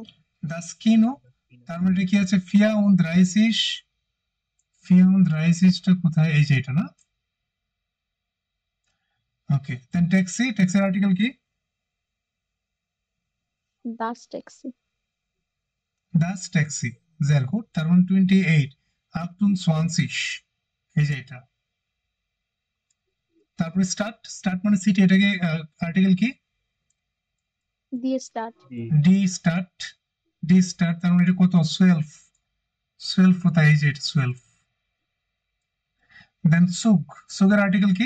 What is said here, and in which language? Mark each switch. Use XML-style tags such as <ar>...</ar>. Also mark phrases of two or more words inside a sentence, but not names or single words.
<de>das Kino.</de> <bn>তার মানে এটা কি আছে? ফিয়া উন দ্রাইসিস, ফিয়া উন দ্রাইসিসটা কোথায়? এই যে এটা না? ওকে, দেন ট্যাক্সি, ট্যাক্সির আর্টিকেল কি?</bn> <de>Das Taxi. das Taxi, sehr gut।</de> <bn>তার মানে 28 আক্টুন সোয়ানসিস, এই যে এটা। তারপরে স্টার্ট, স্টার্ট মানে সিটি, এটাকে আর্টিকেল কি?</bn> <de>Die Stadt. die Stadt, die Stadt.</de> <bn>তার মানে এটা কত? 12, 12 কোথায়? এই যে এটা 12। দেন সুগ, সুগের আর্টিকেল কি?</bn>